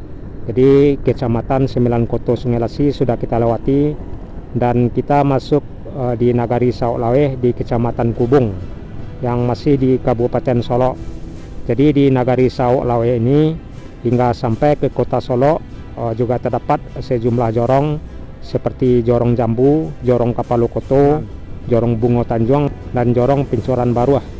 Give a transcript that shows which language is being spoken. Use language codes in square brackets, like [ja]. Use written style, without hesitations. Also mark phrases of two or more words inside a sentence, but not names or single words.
[id] Jadi Kecamatan 9 Koto Sungai Lasi sudah kita lewati, dan kita masuk di Nagari Sauk Laweh di Kecamatan Kubung yang masih di Kabupaten Solo. Jadi di Nagari Sauk Laweh ini hingga sampai ke Kota Solo juga terdapat sejumlah jorong seperti Jorong Jambu, Jorong Kapalu Koto, Jorong Bungo Tanjung, dan Jorong Pincuran Baru.